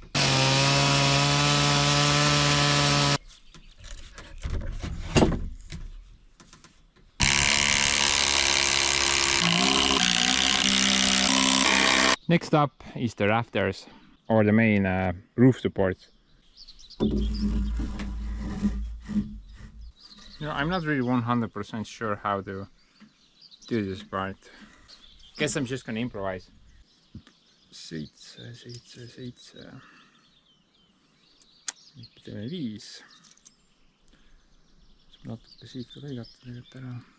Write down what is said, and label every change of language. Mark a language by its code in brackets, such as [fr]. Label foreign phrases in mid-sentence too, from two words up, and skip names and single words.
[en] Next up is the rafters or the main roof supports. You know, I'm not really 100% sure how to do this part. Guess I'm just gonna improvise. [et] Seitse. Nüüd teeme 5. Saab natuke siit ka lõigata tegelikult ära.